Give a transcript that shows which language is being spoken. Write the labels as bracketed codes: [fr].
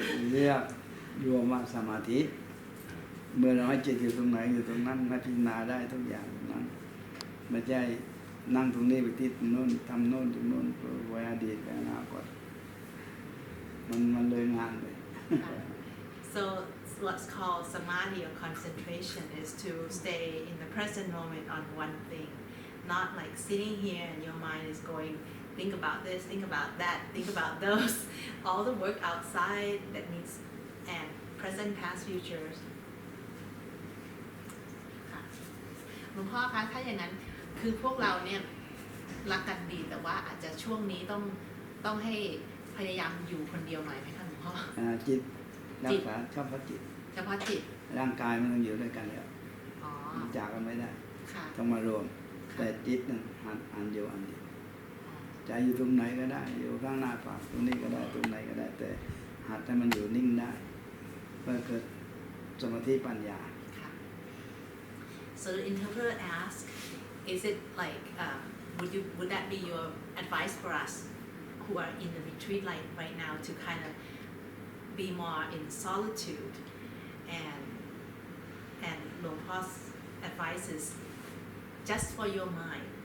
[th] เรียกโยมสมาธิเมื่อเราให้จิตอยู่ตรงไหนอยู่ตรงนั้นให้พิจารณาได้ทุกอย่างนั้นไม่ใช่นั่งตรงนี้ไปทิศโน่นทำโน่นตรงโน่นไว้อดีตไปอนาคตมันเลยงานเลย [en] So what's called samadhi or concentration is to stay in the present moment on one thing, not like sitting here and your mind is going think about this, think about that, think about those, all the work outside that needs and present, past, futures. [th] หลวงพ่อคะถ้าอย่างนั้นคือพวกเราเนี่ยรักกันดีแต่ว่าอาจจะช่วงนี้ต้องให้พยายามอยู่คนเดียวหน่อยไหมคะหลวงพ่อ จิตรักษาเฉพาะจิตร่างกายมันต้องอยู่ด้วยกันแล้วจากกันไม่ได้ต้องมารวมแต่จิตนั้นอันเดียวใจอยู่ตรงไหนก็ได้อยู่ข้างหน้าปากตรงนี้ก็ได้ตรงไหนก็ได้แต่หัดให้มันอยู่นิ่งได้เพื่อเกิดสมาธิปัญญา [en] So the interpreter asked, is it like, would that be your advice for us who are in the retreat like right now to kind of be more in solitude? And Luang Por's advice is just for your mind.